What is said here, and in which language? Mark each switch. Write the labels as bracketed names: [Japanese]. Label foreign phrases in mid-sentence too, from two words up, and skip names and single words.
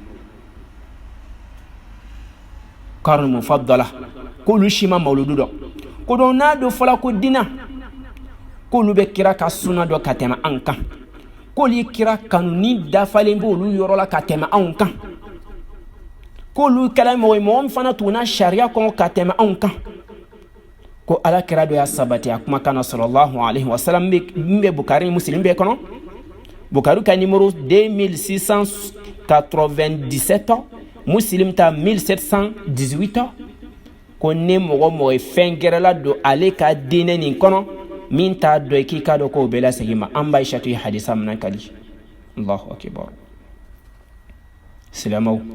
[Bambara] karni mufaddala k'olu si ma mawuludu dɔn ko don n'a do fɔla ko dina k'olu bɛ kira ka suna dɔ ka tɛmɛ an kan k'olu ye kira kanu ni dafalen b'olu yɔrɔ la ka tɛmɛ anw kan k'olu kɛla mɔgɔ min fana tuguna sariya kɔnɔ ka tɛmɛ anw kan ko ala kira dɔ y'a sabati a kumakan na [Arabic] صلى الله عليه وسلم [Bambara] min bɛ Bukari ni Muslim bɛɛ kɔnɔ Bukari ka numéro 2697 Muslim ta 1718 ko ni mɔgɔ ye fɛn gɛrɛla don ale ka diinɛ nin kɔnɔ min t'a dɔn k'i k'a dɔn k'o bɛɛ lasegin ma an b'Aishatu ye hadisa min kali [Arabic] الله أكبر [Bambara] silamɛw